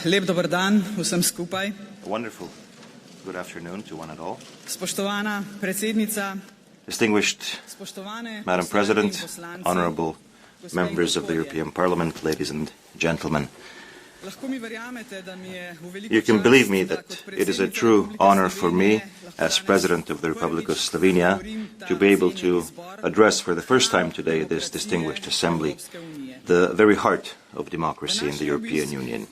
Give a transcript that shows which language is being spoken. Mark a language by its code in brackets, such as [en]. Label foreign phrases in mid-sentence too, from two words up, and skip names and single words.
[sl] Lep dober dan vsem skupaj. [en] A wonderful good afternoon to one and all. [sl] Spoštovana predsednica, [en] Distinguished Madam President, honorable members of the European Parliament, ladies and gentlemen. You can believe me that it is a true honor for me, as President of the Republic of Slovenia, to be able to address for the first time today this distinguished assembly, the very heart of democracy in the European Union.